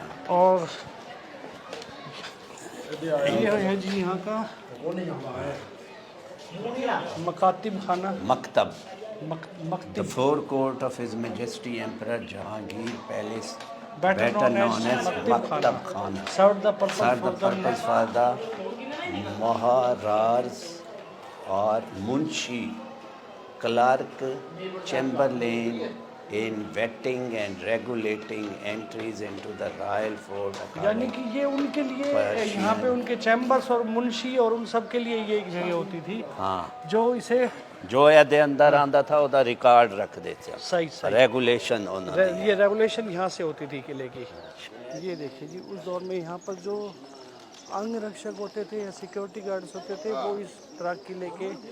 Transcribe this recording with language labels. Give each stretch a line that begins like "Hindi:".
Hindi: और ये है जी यहाँ का मकातिब खाना, मकतब, मकतब,
English: the forecourt of his majesty emperor Jahangir palace, better known as
Hindi: मकतब खाना,
English: served the purpose for the Maharaj और munshi, clerk, chamberlain in vetting and regulating entries into the royal fort।
Hindi: यानी कि ये उनके लिए यहाँ पे उनके चैम्बर्स और मुंशी और उन सब के लिए ये एक जगह होती थी। हाँ, जो इसे जो यदि अंदर आंदा था उसका रिकॉर्ड रख देते, सही रेगुलेशन होना। ये रेगुलेशन यहाँ से होती थी किले की। ये देखिए जी, उस दौर में यहाँ पर जो अंग रक्षक होते थे या सिक्योरिटी गार्ड्स होते थे, वो इस तरह किले के